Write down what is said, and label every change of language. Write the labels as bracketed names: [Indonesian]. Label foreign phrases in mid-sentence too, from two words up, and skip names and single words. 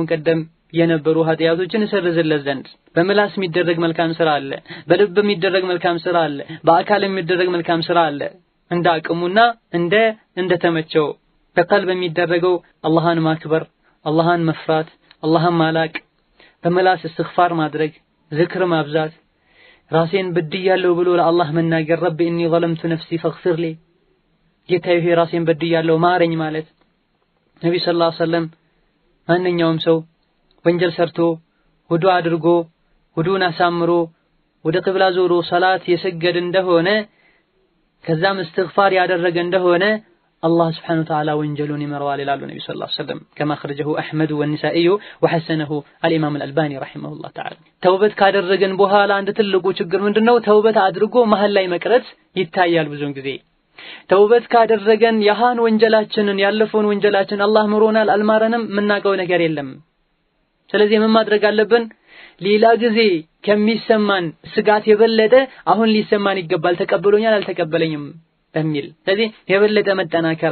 [Amharic] ቀደም የነበሩ ኃጢያቶችን ይሰርዝለት ዘንድ በመላስ የሚደረግ መልካም ስራ አለ፣ በልብ የሚደረግ መልካም ስራ አለ፣ በአካል የሚደረግ መልካም ስራ አለ። እንደ አቅሙና እንደ ተመቸው በቀልብ የሚደረገው አላህን ማክበር፣ አላህን መፍራት፣ አላህን ማላቅ፣ በመላስ እስትግፋር ማድረግ፣ ዝክር ማብዛት፣ ራሴን በድያለሁ ብሎ ለአላህ መናገር [Arabic] ربي إني ظلمت نفسي فاغفر لي [Amharic] ጌታዬ ራሴን በድያለሁ ማረኝ ማለት። ነብዩ [Arabic] صلى الله عليه وسلم [Amharic] ማንኛውም ሰው ወንጀል ሰርቶ ውዱእ አድርጎ ውዱእን አሳምሮ ወደ ቂብላ ዞሮ ሶላት የሰገደ እንደሆነ ከዛም እስትግፋር ያደረገ እንደሆነ አላህ [Arabic] سبحانه وتعالى [Amharic] ወንጀሉን ይመረዋል ይላሉ ነብዩ [Arabic] صلى الله عليه وسلم كما خرجه احمد والنسائي وحسنه الامام الالباني رحمه الله تعالى። [Amharic] ተውበት ካደረገን በኋላ አንድ ትልቁ ችግር ምንድነው? ተውበት አድርጎ መሃል ላይ መቅረት ይታያል። ብዙውን ጊዜ ተውበት ካደረገን ያሃን ወንጀላችንን ያለፈውን ወንጀላችን አላህ ምሮናል አልማረንም ምናቀው ነገር የለም። ስለዚህ ምን ማድረግ አለብን? ሌላ ጊዜ ከሚሰማን ስጋት የበለጠ አሁን ሊሰማን ይገባል። ተቀበሎኛል አልተቀበለኝም በሚል ስለዚህ የበለጠ መጠናከር